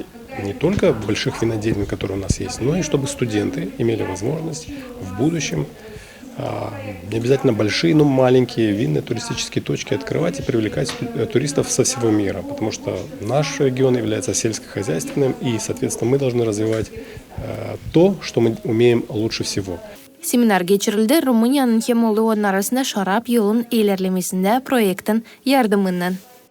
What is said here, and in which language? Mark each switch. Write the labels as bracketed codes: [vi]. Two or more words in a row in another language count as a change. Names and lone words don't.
[ru] Не только больших винодельен, которые у нас есть, но и чтобы студенты имели возможность в будущем не обязательно большие, но маленькие винные туристические точки открывать и привлекать туристов со всего мира, потому что наш регион является сельскохозяйственным, и, соответственно, мы должны развивать то, что мы умеем лучше всего. [gag] Seminar geçirildi. Rumunyanın hem Moldova'nın arasında şarap yolun ilerlemesinde projektin yardımından.